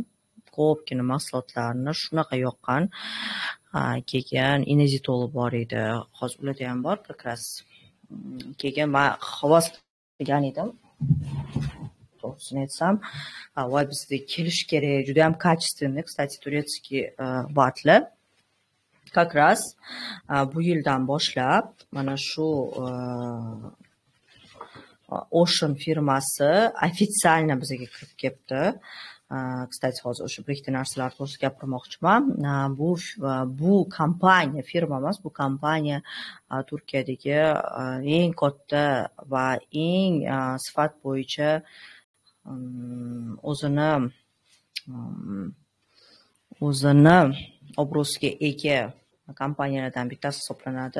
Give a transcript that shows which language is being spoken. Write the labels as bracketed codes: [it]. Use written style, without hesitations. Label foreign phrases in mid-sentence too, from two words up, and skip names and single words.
[uz] Ko'pgina mahsulotlarni shunaqa yoqqan. Keyin inezitoli bor edi. Hozir ularda ham bor, как keyin men havas qilgan edim. To'g'risini aytsam, voy bizga kelish kerak, juda ham [ru] качественный, кстати, турецкий [uz] vatlar. Как bu yildan boshlab mana shu Ocean firmasi ofitsialno bizga kirib kelibdi. Kстати, hozir o'sha bir ikkita narsalar to'g'risida gapirmoqchiman. Bu kompaniya, firma emas, bu kompaniya Turkiyadagi eng katta va eng sifat bo'yicha o'zini obro'siga ega kompaniyalardan bittasi hisoblanadi.